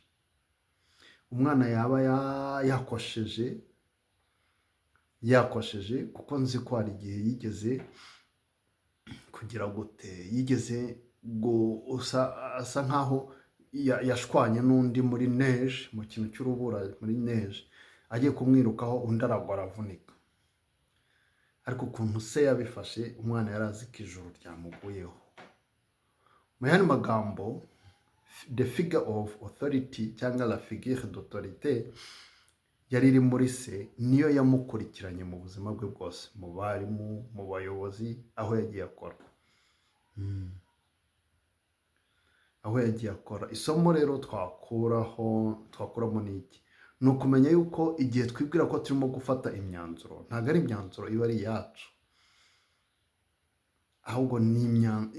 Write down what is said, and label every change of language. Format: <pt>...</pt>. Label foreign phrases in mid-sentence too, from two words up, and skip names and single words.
<rw>Umwana yaba yakosheje, kuko nzi ko hari igihe yigeze kugira gute, yigeze asa nkaho yashwanye n'undi muri neige, mu kintu cy'urubura muri neige, agiye kumwirukaho undi aragwa aravunika. Ariko ukuntu se yabifashe, umwana yari azi ko ijuru ryamuguyeho. Mu yandi magambo,</rw> <en>the figure of authority</en> <rw>cyangwa</rw> <fr>la figure d'autorité</fr> <rw>yari iri muri se, niyo yamukurikiranye mu buzima bwe bwose, mu barimu, mu bayobozi, aho yagiye akora. Aho yagiye akora. Isomo rero twakuramo ni iki? Ni ukumenya yuko igihe twibwira ko turimo gufata imyanzuro, ntabwo ari imyanzuro iba ari iyacu, ahubwo ni imyanzuro.</rw>